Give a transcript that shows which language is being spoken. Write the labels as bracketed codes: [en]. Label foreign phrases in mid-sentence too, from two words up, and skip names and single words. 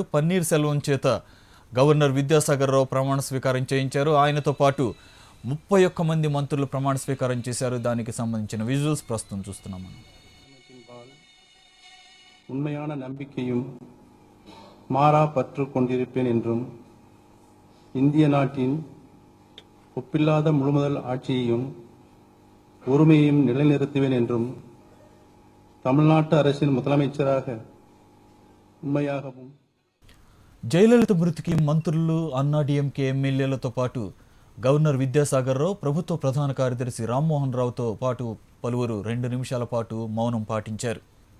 [te] పన్నీర్ సెల్వం చేత గవర్నర్ విద్యాసాగర్ రావు ప్రమాణ స్వీకారం చేయించారు. ఆయనతో పాటు 31 మంది మంత్రులు ప్రమాణ స్వీకారం చేశారు. దానికి సంబంధించిన విజువల్స్ ప్రస్తుతం చూస్తున్నాం. [ta] உண்மையான நம்பிக்கையும் மாறா பற்று கொண்டிருப்பேன் என்றும் இந்திய நாட்டின் ஒப்பில்லாத முழுமுதல் ஆட்சியையும் ஒருமையையும் நிலைநிறுத்துவேன் என்றும் தமிழ்நாட்டு அரசின் முதலமைச்சராக உண்மையாகவும் [te] జయలలిత మృతికి మంత్రులు అన్నాడీఎంకే ఎమ్మెల్యేలతో పాటు గవర్నర్ విద్యాసాగర్ రావు, ప్రభుత్వ ప్రధాన కార్యదర్శి రామ్మోహన్ రావుతో పాటు పలువురు 2 నిమిషాల పాటు మౌనం పాటించారు.